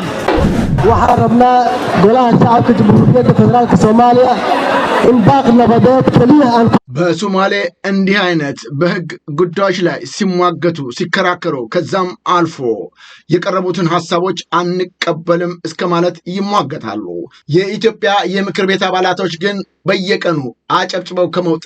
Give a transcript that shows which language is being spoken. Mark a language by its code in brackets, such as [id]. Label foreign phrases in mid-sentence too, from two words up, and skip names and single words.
[so] waxaan rabnaa golaha shacabka jamhuuriyadda federaalka Soomaaliya in baaq nabadeed kaliya aan [am] በሶማሌ እንዲህ አይነት በህግ ጉዳዮች ላይ ሲሟገቱ ሲከራከሩ ከዛም አልፎ የቀረቡትን ሐሳቦች አንቀበልም እስከ ማለት ይሟገታሉ። የኢትዮጵያ የምክር ቤት አባላቶች ግን በየቀኑ አጨብጭበው ከመውጣት